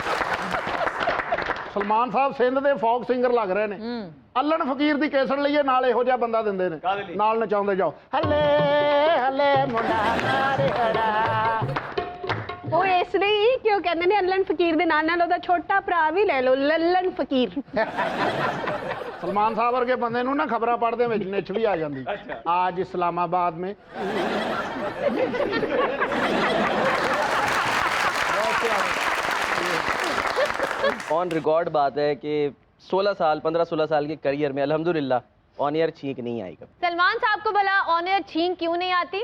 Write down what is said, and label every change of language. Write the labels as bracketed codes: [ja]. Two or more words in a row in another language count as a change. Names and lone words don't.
[pa] ਸਲਮਾਨ ਸਾਹਿਬ ਸਿੰਧ ਦੇ ਫੋਕ ਸਿੰਗਰ ਲੱਗ ਰਹੇ ਨੇ ਅੱਲਣ ਫਕੀਰ ਦੀ ਕੇਸਰ ਲਈਏ ਨਾਲ ਇਹੋ ਜਿਹਾ ਬੰਦਾ ਦਿੰਦੇ ਨੇ ਨਾਲ ਨਚਾਉਂਦੇ ਜਾਓ ਹੱਲੇ ਹੱਲੇ ਮੁੰਡਾ ਮਾਰੇ ਹੜਾ ਉਹ ਇਸ ਲਈ ਕਿਉਂ ਕਹਿੰਦੇ ਨੇ ਅੱਲਣ ਫਕੀਰ ਦੇ ਨਾਲ ਨਾਲ ਉਹਦਾ ਛੋਟਾ ਭਰਾ ਵੀ ਲੈ ਲਓ ਲੱਲਣ ਫਕੀਰ ਸਲਮਾਨ ਸਾਹਿਬ ਵਰਗੇ ਬੰਦੇ ਨੂੰ ਨਾ ਖਬਰਾਂ ਪੜ੍ਹਦੇ ਵਿੱਚ ਨਿੱਛ ਵੀ ਆ ਜਾਂਦੀ [ur] آج اسلام آباد میں [en] on record [ur] بات ہے کہ 15-16 سال کے کیریئر میں الحمدللہ [en] on air [ur] چھینک نہیں آئی کبھی. سلمان صاحب کو بھلا [en] on air [ur] چھینک کیوں نہیں آتی